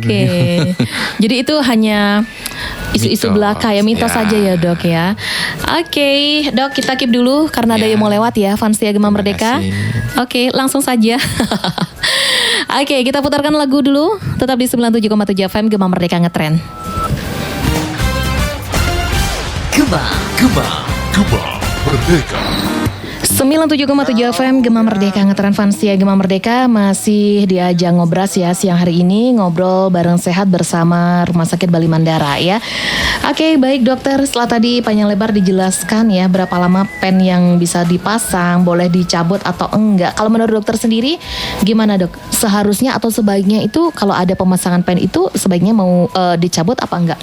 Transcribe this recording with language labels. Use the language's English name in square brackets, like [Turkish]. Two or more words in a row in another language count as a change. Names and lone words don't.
[Indonesian] Oke. Jadi itu hanya isu-isu Mitos, belaka ya, mitos ya. saja ya dok ya. Oke, dok kita keep dulu karena ada Ya. yang mau lewat ya, fans Setia Gema Terima Merdeka. kasih. Oke, langsung saja. Oke, kita putarkan lagu dulu. Tetap di 97,7 FM Gema Merdeka Ngetren. Gema Merdeka. 97,7 FM Gema Merdeka Ngetren Fansia Gema Merdeka masih diajak ngobras ya siang hari ini, ngobrol bareng sehat bersama Rumah Sakit Bali Mandara ya. Oke, baik dokter, setelah tadi panjang lebar dijelaskan ya berapa lama pen yang bisa dipasang, boleh dicabut atau enggak. Kalau menurut dokter sendiri gimana dok? Seharusnya atau sebaiknya itu kalau ada pemasangan pen itu sebaiknya mau dicabut apa enggak?